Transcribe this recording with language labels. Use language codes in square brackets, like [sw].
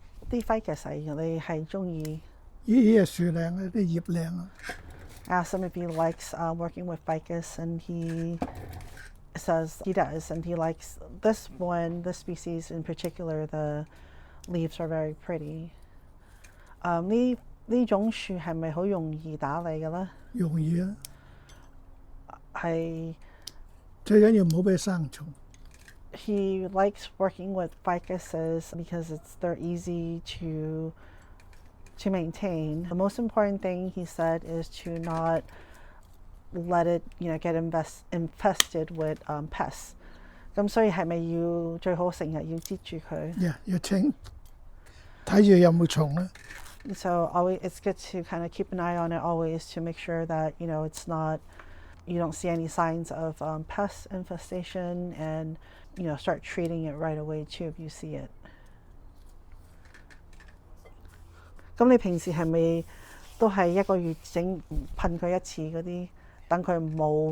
[yue] 啲 ficus 你係中意？呢個樹靚嘅，啲葉靚啊。 [en] Asked him if he likes working with ficus, and he says he does, and he likes this one, this species in particular. The leaves are very pretty. [yue] 呢種樹係咪好容易打理嘅咧？容易啊，係。最緊要唔好俾生蟲。 [en] He likes working with ficuses because they're easy to maintain. The most important thing, he said, is to not let it get infested with pests. [yue] 咁所以係咪要最好成日要接住佢？ Yeah， 要清，睇住有冇蟲咧。 [en] So always, it's good to kind of keep an eye on it always to make sure that it's not, you don't see any signs of pest infestation, and start treating it right away too if you see it. [yue] 咁你平時係咪都係一個月噴佢一次嗰啲，等佢冇？